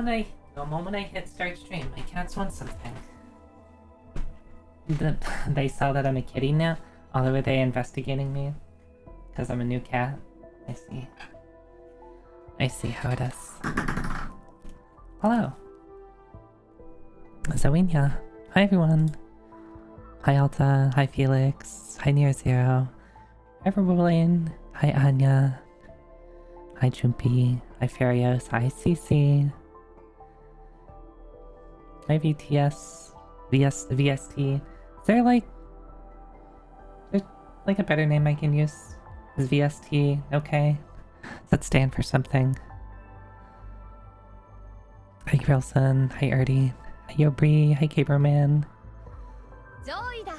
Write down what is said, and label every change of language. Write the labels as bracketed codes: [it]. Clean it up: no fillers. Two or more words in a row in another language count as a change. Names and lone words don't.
[en] The moment I hit start stream, my cats want something. They saw that I'm a kitty now? Although are they investigating me? Because I'm a new cat? I see. I see how it is. Hello. Zoenia. Hi everyone. Hi Alta. Hi Felix. Hi Near Zero. Hi Verwillian. Hi Anya. Hi Jumpy. Hi Farios. Hi CC. Hi VTS. VST. Is there like a better name I can use? Is VST okay? Does that stand for something? Hi Grilson. Hi Erdy. Hi Yobri. Hi Caberman. [ja] 上位だ。